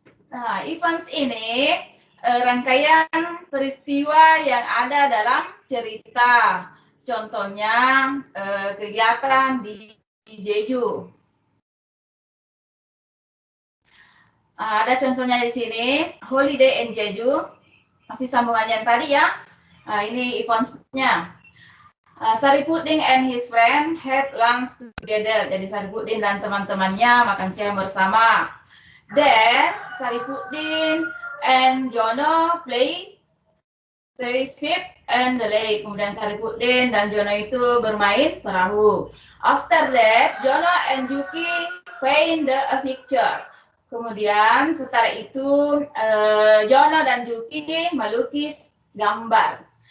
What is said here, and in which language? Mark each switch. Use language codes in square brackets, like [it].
[id] Nah, events ini rangkaian peristiwa yang ada dalam cerita. Contohnya kegiatan di Jeju. Ada contohnya di sini, holiday in Jeju. Masih sambungannya yang tadi ya. Ini events-nya. [en] Saripudin and his friend had lunch together. [id] Jadi Saripudin dan teman-temannya makan siang bersama. [en] Then Saripudin and Jono play ship and the lake. [id] Kemudian Saripudin dan Jono itu bermain perahu. [en] After that, Jono and Yuki paint a picture. [id] Kemudian setelah itu Jono dan Yuki melukis gambar.